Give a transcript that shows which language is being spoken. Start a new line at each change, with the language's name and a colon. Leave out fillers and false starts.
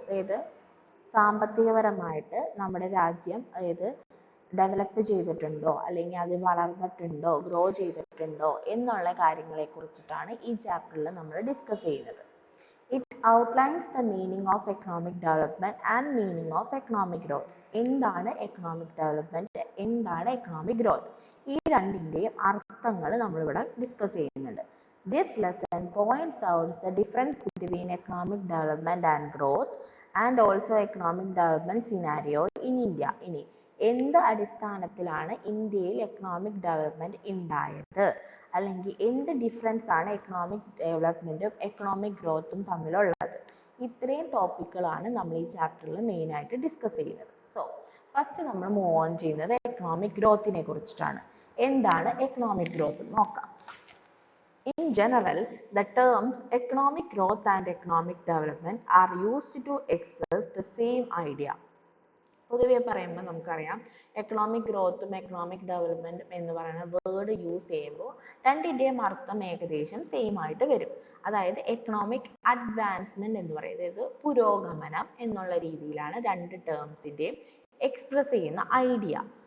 Malayalam: അതായത് സാമ്പത്തികപരമായിട്ട് നമ്മുടെ രാജ്യം അതായത് ഡെവലപ്പ് ചെയ്തിട്ടുണ്ടോ അല്ലെങ്കിൽ അത് വളർന്നിട്ടുണ്ടോ ഗ്രോ ചെയ്തിട്ടുണ്ടോ എന്നുള്ള കാര്യങ്ങളെ കുറിച്ചിട്ടാണ് ഈ ചാപ്റ്ററിൽ നമ്മൾ ഡിസ്കസ് ചെയ്യുന്നത്.
English: It outlines the meaning of economic development and meaning of economic growth.
Malayalam: എന്താണ് എക്കണോമിക് ഡെവലപ്മെന്റ്, എന്താണ് എക്കണോമിക് ഗ്രോത്ത്, ഈ രണ്ടിൻ്റെയും അർത്ഥങ്ങൾ നമ്മളിവിടെ ഡിസ്കസ് ചെയ്യുന്നുണ്ട്.
English: This lesson points out the difference between economic development and growth and also economic development scenario in India.
Malayalam: ഇനി എന്ത് അടിസ്ഥാനത്തിലാണ് ഇന്ത്യയിൽ എക്കണോമിക് ഡെവലപ്മെന്റ് ഉണ്ടായത്, അല്ലെങ്കിൽ എന്ത് ഡിഫറൻസ് ആണ് എക്കണോമിക് ഡെവലപ്മെന്റും എക്കണോമിക് ഗ്രോത്തും തമ്മിലുള്ളത്, ഇത്രയും ടോപ്പിക്കുകളാണ് നമ്മൾ ഈ ചാപ്റ്ററിൽ മെയിൻ ആയിട്ട് ഡിസ്കസ് ചെയ്യുന്നത്. സോ ഫസ്റ്റ് നമ്മൾ മൂവ് ഓൺ ചെയ്യുന്നത് എക്കണോമിക് ഗ്രോത്തിനെ കുറിച്ചിട്ടാണ്. എന്താണ് എക്കണോമിക് ഗ്രോത്ത് നോക്കാം.
English: In general, the terms economic growth and economic development are used to express the same idea.
Malayalam: പൊതുവെ പറയുമ്പോൾ നമുക്കറിയാം എക്കണോമിക് ഗ്രോത്തും എക്കണോമിക് ഡെവലപ്മെന്റും എന്ന് പറയുന്ന വേർഡ് യൂസ് ചെയ്യുമ്പോൾ രണ്ടിൻ്റെയും അർത്ഥം ഏകദേശം സെയിം ആയിട്ട് വരും. അതായത് എക്കണോമിക് അഡ്വാൻസ്മെന്റ് എന്ന് പറയുന്നത്, ഇത് പുരോഗമനം എന്നുള്ള രീതിയിലാണ് രണ്ട് ടേംസിൻ്റെയും എക്സ്പ്രസ് ചെയ്യുന്ന ഐഡിയ.